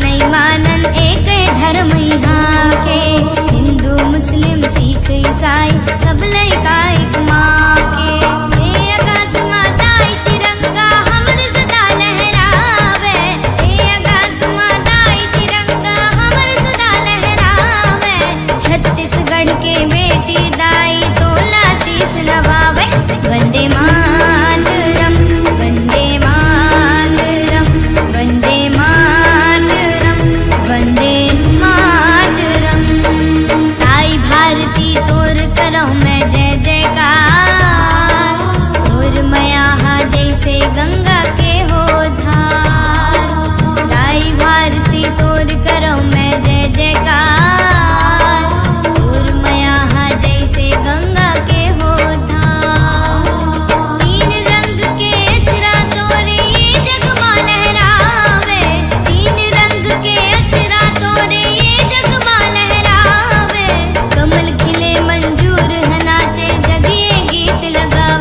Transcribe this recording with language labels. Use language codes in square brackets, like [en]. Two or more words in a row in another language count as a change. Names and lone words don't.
[hne] परमानंद एक धर्म यहाँ के, हिंदू मुस्लिम सिख ईसाई सब लइका एक माँ के। हे आकाश माता तिरंगा हमर सदा लहरावे, हे आकाश माता तिरंगा हमर सदा लहरावे। छत्तीसगढ़ के बेटी दाई तोला शीस नवावे। [sa] वंदे मातरम वंदे मातरम वंदे मातरम वंदे मातरम। [hne] आई भारती तोर करो मैं जय जयकार, तोर मया जैसे गंगा के हो धार। आई भारती तोर करो मैं जय जयकार, तोर मया जैसे गंगा के हो धार। तीन रंग के अचरा तोरे ये जग मां लहरावे, तीन रंग के अचरा तोरे ये जग मां लहरावे। कमल खिले मंजूर है नाचे जग ये गीत लगावे।